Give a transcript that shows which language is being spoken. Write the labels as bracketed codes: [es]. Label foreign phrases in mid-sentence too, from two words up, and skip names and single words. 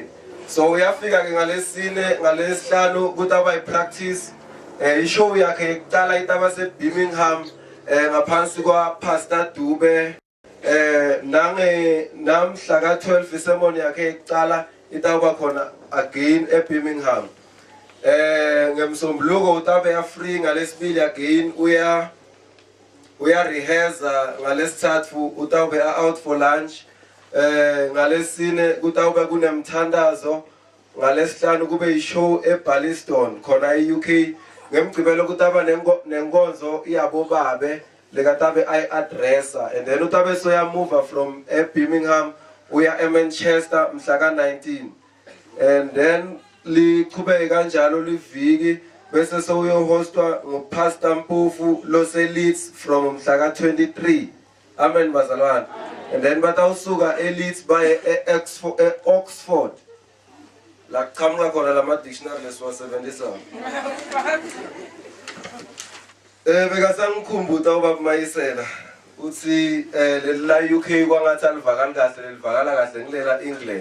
[nd] So uyafika ke ngalesine ngalesihlanu kutaba ipractice ishow yakhe ekuqala itaba seBirmingham ngaphansi kwa Pastor Dube namhla ka 12 isermon yakhe ekuqala itaba khona again eBirmingham. Ngemsombuluko utabe ya free ngalesibili again uya rehearsa ngalesithathu utawube [en] out for lunch. [nd] Ngalesine kutawube kunemthandazo ngalesihlanu kube ishow eBalliston khona eUK. Ngemgcibelo kutaba nenkonzo iyabo babe lekatabe addressa [en] and then [nd] utabe soya [en] move from [nd] eBirmingham uya eManchester mhla ka 19 [en] and then [nd] liqhubeke kanjalo liviki bese soyo hostwa nguPastor Mpofu lose Leeds from mhla ka 23. Amen bazalwane. [en] And then [nd] batawusuka eLeeds baye Oxford la qhamuka khona lama dictionary lesiwasebenzisa. Beka sangikhumbuta ubaba Mayisela uthi la UK kwangathi alivakali kahle lelivakala kahle ngilela England.